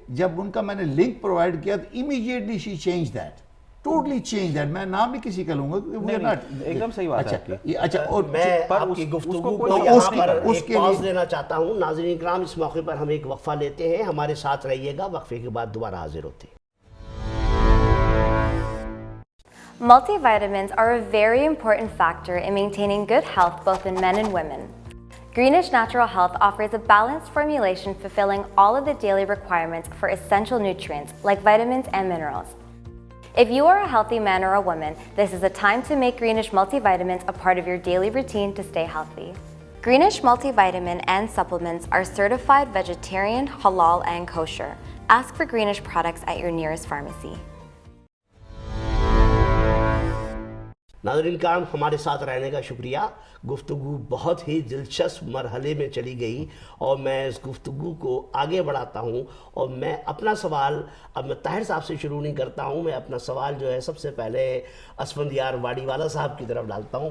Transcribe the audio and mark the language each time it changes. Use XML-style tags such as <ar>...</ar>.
<hi>जब उनका मैंने लिंक प्रोवाइड किया तो</hi> <en>Immediately she change that, totally change that.</en> <hi>मैं नाम भी किसी का लूंगा, एकदम सही बात है। अच्छा, और मैं आपकी गुफ्तगू को यहाँ पर एक पॉज लेना चाहता हूँ। नाज़रीन इकराम, इस मौके पर हम एक वक्फा लेते हैं, हमारे साथ रहिएगा। वक्फे के बाद दोबारा हाजिर होते हैं।</hi> <en>Multivitamins are a very important factor in maintaining good health both in men and women. Greenish Natural Health offers a balanced formulation fulfilling all of the daily requirements for essential nutrients like vitamins and minerals. If you are a healthy man or a woman, this is a time to make Greenish multivitamins a part of your daily routine to stay healthy. Greenish multivitamin and supplements are certified vegetarian, halal, and kosher. Ask for Greenish products at your nearest pharmacy.</en> <hi>नाज़रीन इकराम, हमारे साथ रहने का शुक्रिया। गुफ्तगू बहुत ही दिलचस्प मरहले में चली गई और मैं इस गुफ्तगू को आगे बढ़ाता हूँ। और मैं अपना सवाल अब मैं ताहिर साहब से शुरू नहीं करता हूँ। मैं अपना सवाल जो है सबसे पहले असफंदियार वाड़ीवाला साहब की तरफ डालता हूँ।</hi>